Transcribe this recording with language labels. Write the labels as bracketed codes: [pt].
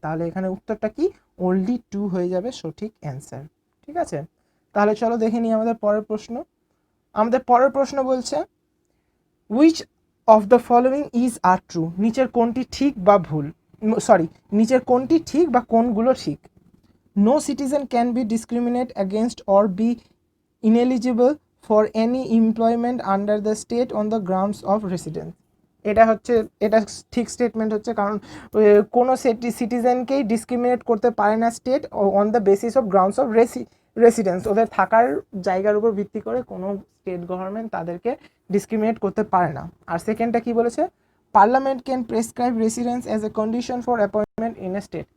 [bn] তাহলে এখানে উত্তরটা কি, ওনলি 2 হয়ে যাবে সঠিক অ্যান্সার। ঠিক আছে, তাহলে চলো দেখে নিই আমাদের পরের প্রশ্ন। আমাদের পরের প্রশ্ন বলছে [en] which of the following is are true, [bn] নিচের কোনটি ঠিক বা ভুল, সরি নিচের কোনটি ঠিক বা কোনগুলো ঠিক। [en] No citizen can be discriminate against or be ineligible for any employment under the state on the grounds of residence। [bn] এটা ঠিক স্টেটমেন্ট হচ্ছে, কারণ কোনো সিটিজেনকেই ডিসক্রিমিনেট করতে পারে না state [en] On the basis of grounds of residence. [bn] ওদের থাকার জায়গার উপর ভিত্তি করে কোনো স্টেট গভর্নমেন্ট তাদেরকে ডিসক্রিমিনেট করতে পারে না। আর সেকেন্ডটা কি বলেছে, [en] Parliament can prescribe residence as a condition for appointment in a state.